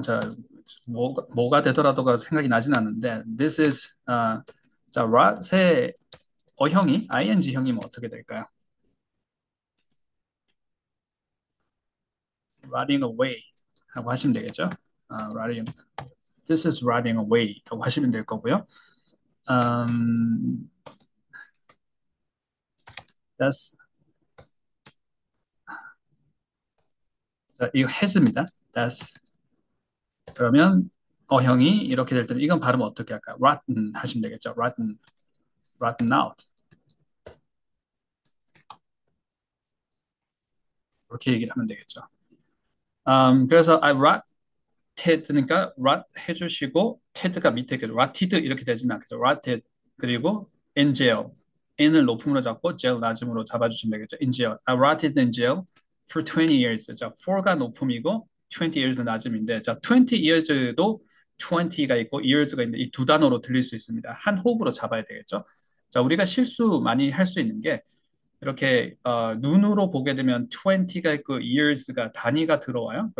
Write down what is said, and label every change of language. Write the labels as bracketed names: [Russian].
[Korean] 자, 뭐가 되더라도가 생각이 나진 않는데, [English] this is, [Korean] 자, rat의 어형이, ing형이면 어떻게 될까요? [English] rotting away [Korean] 라고 하시면 되겠죠. [English] rotting, this is rotting away [Korean] 라고 하시면 될 거고요. 음, [English] that's, [Korean] 자, 이거 has입니다. [English] that's. [Korean] 그러면 어형이 이렇게 될 때는 이건 발음 어떻게 할까요? rotten 하시면 되겠죠. [English] rotten, rotten out. [Korean] 이렇게 얘기를 하면 되겠죠. 그래서 [English] I rotted, [Korean] 그러니까 rot 해주시고 ted가 밑에 이렇게 rotted 이렇게 되지는 않겠죠. rotted 그리고 [English] in jail, [Korean] n을 높음으로 잡고 jail 낮음으로 잡아주시면 되겠죠. [English] in jail, I rotted in jail for 20 years. [Korean] 자, for가 높음이고 20 years 낮음인데, 자, 20 years도 20가 있고 years가 있는데 이 두 단어로 들릴 수 있습니다. 한 호흡으로 잡아야 되겠죠. 자, 우리가 실수 많이 할 수 있는 게 이렇게 눈으로 보게 되면 20가 있고 years가 단위가 들어와요.